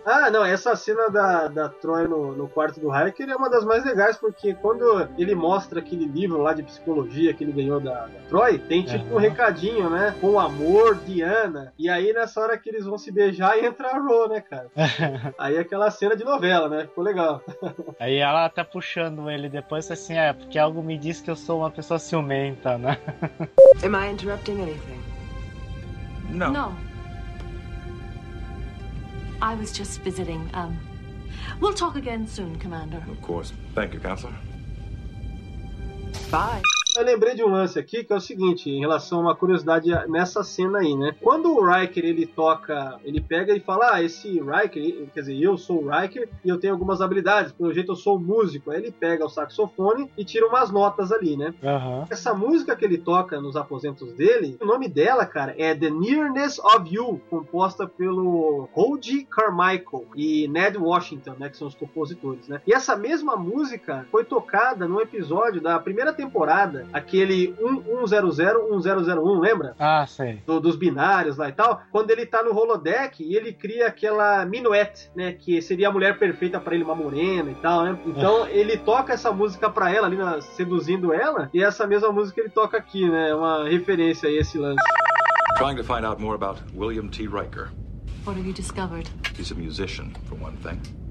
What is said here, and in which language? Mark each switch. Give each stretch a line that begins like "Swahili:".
Portuguese: Ah, não, essa cena da Troy no quarto do Riker é uma das mais legais, porque quando ele mostra aquele livro lá de psicologia que ele ganhou da Troy, tem tipo um recadinho, né? Com o amor, Diana. E aí, nessa hora que eles vão se beijar, entra a Ro, né, cara? Aí aquela cena de novela, né? Ficou legal. Aí ela tá puxando ele depois, assim, porque algo me diz que eu sou uma pessoa ciumenta, né?
English: Am I interrupting anything? No. No. I was just visiting. We'll talk again soon, Commander. Of course. Thank you, Counselor. Bye.
Portuguese: Eu lembrei de um lance aqui, que é o seguinte, em relação a uma curiosidade nessa cena aí, né? Quando o Riker, ele pega e fala, esse Riker, quer dizer, eu sou o Riker e eu tenho algumas habilidades, pelo jeito eu sou músico. Aí ele pega o saxofone e tira umas notas ali, né? Uhum. Essa música que ele toca nos aposentos dele, o nome dela, cara, é The Nearness of You, composta pelo Hoji Carmichael e Ned Washington, né, que são os compositores, né? E essa mesma música foi tocada num episódio da primeira temporada, aquele 1100-1001, lembra? Ah, sei. Dos binários lá e tal. Quando ele tá no holodeck e ele cria aquela minuete, né? Que seria a mulher perfeita pra ele, uma morena e tal, né? Então ele toca essa música pra ela ali, seduzindo ela. E essa mesma música ele toca aqui, né? É uma referência aí a esse lance.
English: Trying to find out more about William T. Riker. What have you discovered? He's a musician, for one thing.